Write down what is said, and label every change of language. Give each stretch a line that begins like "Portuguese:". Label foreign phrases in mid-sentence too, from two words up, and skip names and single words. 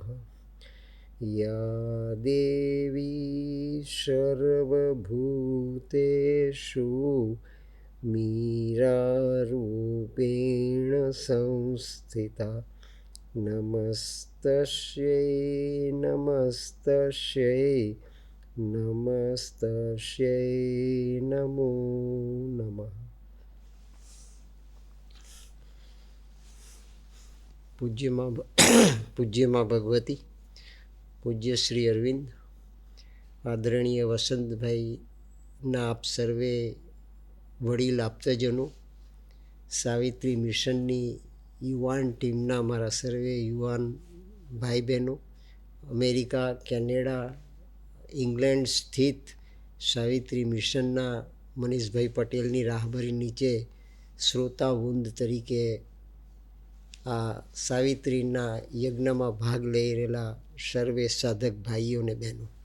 Sanskrit: या देवी सर्वभूतेषु मीरारूपेण संस्थिता नमस्तस्यै नमस्तस्यै नमस्तस्यै नमो नमः।
Gujarati: પૂજ્યમાં ભગવતી, પૂજ્ય શ્રી અરવિંદ, આદરણીય વસંતભાઈના આપ સર્વે વડીલ આપતજનો, સાવિત્રી મિશનની યુવાન ટીમના અમારા સર્વે યુવાન ભાઈ બહેનો, અમેરિકા, કેનેડા, ઇંગ્લેન્ડ સ્થિત સાવિત્રી મિશનના મનીષભાઈ પટેલની રાહબરી નીચે શ્રોતાવૃંદ તરીકે આ સાવિત્રીના યજ્ઞમાં ભાગ લઈ રહેલા સર્વે સાધક ભાઈઓ અને બહેનો,